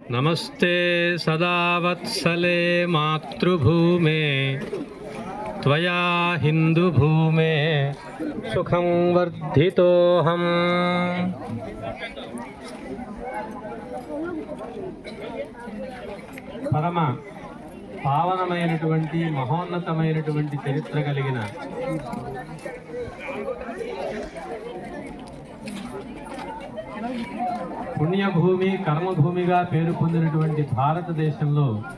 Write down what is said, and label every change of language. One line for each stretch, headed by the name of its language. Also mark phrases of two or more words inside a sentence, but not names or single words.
Sanskrit: नमस्ते सदा वत्सले मातृभूमे त्वया हिंदुभूमे सुखं वर्धितोऽहम्।
Telugu: పరమ పావనమైనటువంటి మహోన్నతమైనటువంటి చరిత్ర కలిగిన పుణ్యభూమి కర్మభూమిగా పేరు పొందినటువంటి భారతదేశంలో